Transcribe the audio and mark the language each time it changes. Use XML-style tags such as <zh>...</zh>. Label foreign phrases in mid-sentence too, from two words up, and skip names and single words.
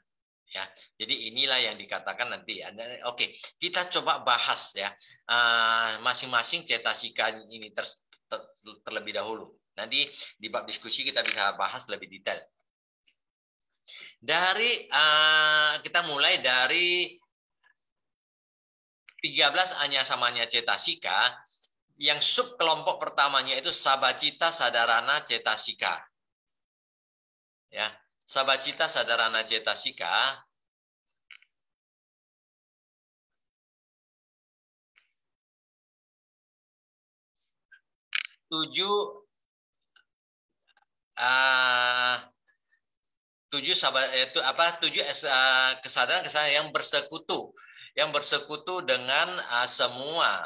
<id>Ya, jadi inilah yang dikatakan nanti. Oke, kita coba bahas ya masing-masing cetasika ini terlebih dahulu. Nanti di bab diskusi kita bisa bahas lebih detail. Dari kita mulai dari 13</id> <pi>anyasamanya cetasika,</pi> <id>yang sub kelompok pertamanya itu</id> <pi>sabacita sadarana cetasika.</pi> <id>Ya.</id> <pi>Sabacita sadarana cetasika</pi> <id>tujuh kesadaran yang bersekutu dengan semua.</id>